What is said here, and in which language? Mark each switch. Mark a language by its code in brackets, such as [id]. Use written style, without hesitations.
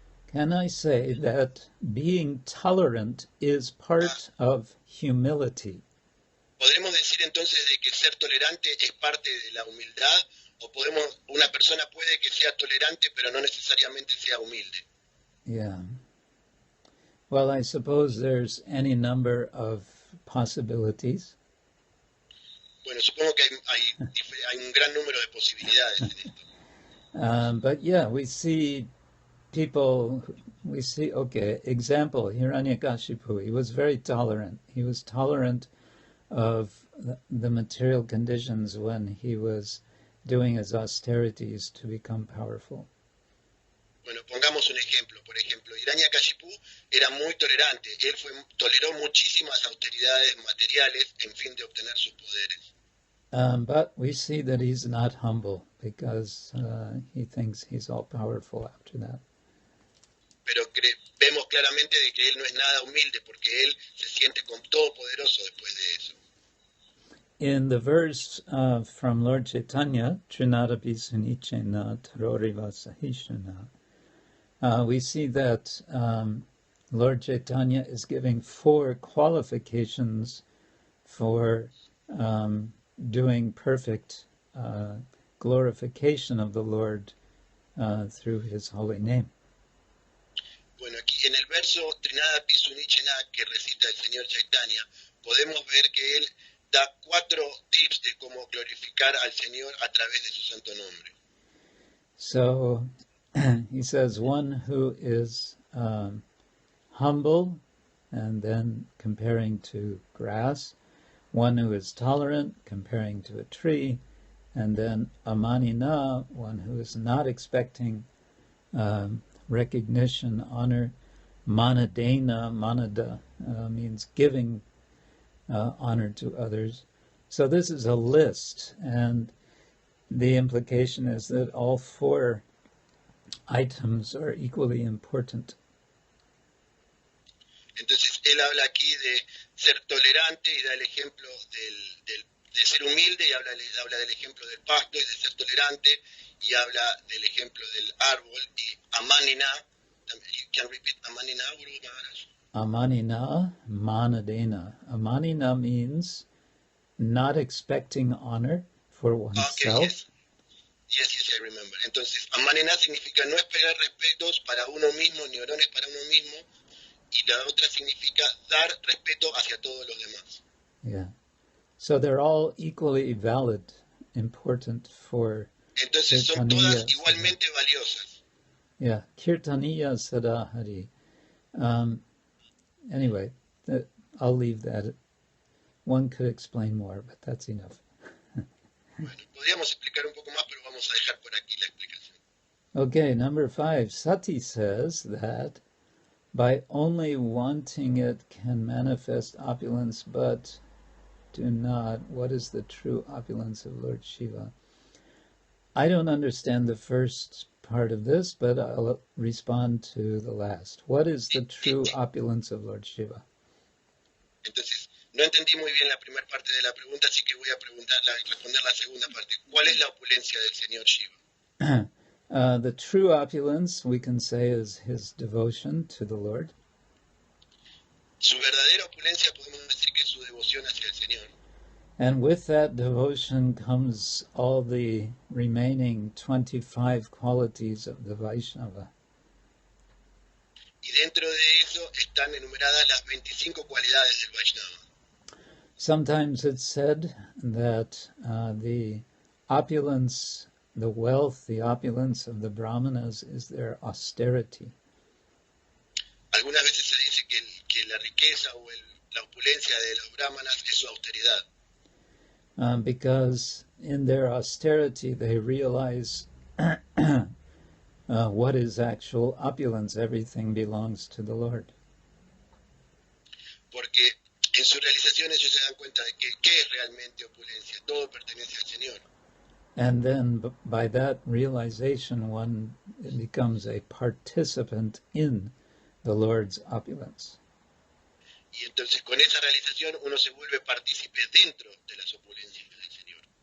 [en] Can I say that being tolerant is part of humility? [es] ¿Podremos decir entonces de que ser tolerante es parte de la humildad? ¿O una persona puede que sea tolerante pero no necesariamente sea humilde? [en] Yeah. Well, I suppose there's any number of possibilities. [es] Bueno, supongo que hay un gran número de posibilidades en esto. [en] But yeah, we see, example, Hiranyakashipu, he was very tolerant. He was tolerant of the material conditions when he was doing his austerities to become powerful. [es] Bueno, pongamos un ejemplo. Por ejemplo, Hiranyakashipu era muy tolerante. Él toleró muchísimas austeridades materiales en fin de obtener sus poderes. [en] But we see that he's not humble because he thinks he's all powerful after that. [es] Pero vemos claramente de que él no es nada humilde porque él se siente todopoderoso después de eso. [en] In the verse from Lord Chaitanya, [sa] Trinadapi Sunichena Taroriva Sahishana, [en] we see that Lord Chaitanya is giving 4 qualifications for doing perfect glorification of the Lord through his holy name. [es] Bueno, aquí en el verso Trinadapi Sunichena que recita el señor Chaitanya, podemos ver que él da 4 tips de cómo glorificar al Señor a través de su santo nombre. [en] So he says one who is humble, and then comparing to grass, one who is tolerant, comparing to a tree, and then amanina, one who is not expecting recognition, honor, manadena, manada means giving honor to others. So this is a list, and the implication is that all 4 items are equally important. [es] Entonces él habla aquí de ser tolerante y da el ejemplo de ser humilde y habla del ejemplo del pasto y de ser tolerante y habla del ejemplo del árbol y amanina. [en] You can repeat amanina, Guru Maharaj? [sa] Amanina, manadena. [en] Amanina means not expecting honor for oneself. Okay, yes, I remember. [es] Entonces, amanina significa no esperar respetos para uno mismo, ni honores para uno mismo, y la otra significa dar respeto hacia todos los demás. [en] Yeah. So they're all equally valid, important for [es] Entonces son todas igualmente valiosas. [sa] Yeah, Kirtaniya Sadahari. [en] Anyway, I'll leave that. One could explain more, but that's enough. [es] Bueno, podríamos explicar un poco más, pero vamos a dejar por aquí la explicación. [en] Okay, number 5. Sati says that by only wanting it can manifest opulence, but do not. What is the true opulence of Lord Shiva? I don't understand the first part of this, but I'll respond to the last. What is the true opulence of Lord Shiva? [es] Entonces, no entendí muy bien la primera parte de la pregunta, así que voy a responder la segunda parte. ¿Cuál es la opulencia del señor Shiva? [en] The true opulence, we can say, is his devotion to the Lord. [es] Su verdadera opulencia podemos decir que es su devoción hacia el Señor. [en] And with that devotion comes all the remaining 25 qualities of the Vaishnava. [es] Y dentro de eso están enumeradas las 25 cualidades del Vaishnava. [en] Sometimes it's said that the opulence, the wealth, the opulence of the Brahmanas is their austerity. [es] Algunas veces se dice que la riqueza o la opulencia de los brahmanas es su austeridad. [en] Because in their austerity they realize what is actual opulence. Everything belongs to the Lord. [es] Porque en su realización ellos se dan cuenta de que ¿qué es realmente opulencia? Todo pertenece al Señor. [en] And then by that realization, one becomes a participant in the Lord's opulence. [es] Y entonces con esa realización uno se vuelve partícipe dentro de las opulencias del Señor.